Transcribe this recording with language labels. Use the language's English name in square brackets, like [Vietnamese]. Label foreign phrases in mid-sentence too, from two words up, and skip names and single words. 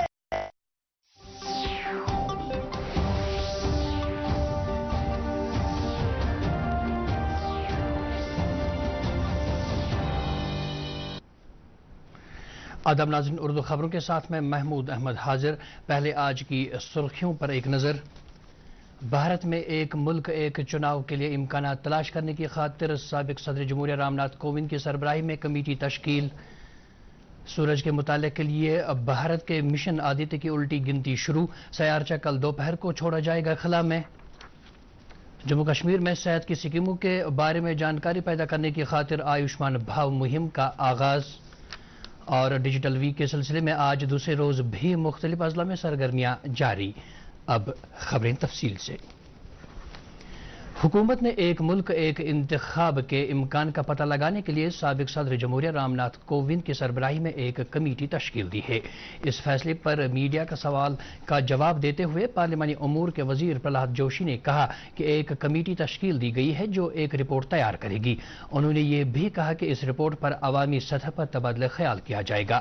[Urdu] آداب ناظرین، اردو خبروں کے ساتھ میں محمود احمد حاضر۔ پہلے آج کی سرخیوں پر ایک نظر۔ بھارت میں ایک ملک ایک چناؤ کے لیے امکانات تلاش کرنے کی خاطر سابق صدر جمہوریہ رام ناتھ کووند کی سربراہی میں کمیٹی تشکیل۔ سورج کے مطالعے کے لیے بھارت کے مشن آدتیہ کی الٹی گنتی شروع۔ سیارچہ کل دوپہر کو چھوڑا جائے گا خلا میں۔ جموں کشمیر میں صحت کی اسکیموں کے بارے میں جانکاری پیدا کرنے کی خاطر آیوشمان بھاو مہم کا آغاز۔ اور [English] digital week [Urdu] کے سلسلے میں آج دوسرے روز بھی مختلف اضلاع میں سرگرمیاں جاری۔ اب خبریں تفصیل سے۔ حکومت نے ایک ملک ایک انتخاب کے امکان کا پتہ لگانے کے لیے سابق صدر جمہوریہ رام ناتھ کووند کی سربراہی میں ایک کمیٹی تشکیل دی ہے۔ اس فیصلے پر میڈیا کا سوال کا جواب دیتے ہوئے پارلیمانی امور کے وزیر پرہلاد جوشی نے کہا کہ ایک کمیٹی تشکیل دی گئی ہے جو ایک رپورٹ تیار کرے گی۔ انہوں نے یہ بھی کہا کہ اس رپورٹ پر عوامی سطح پر تبادلہ خیال کیا جائے گا۔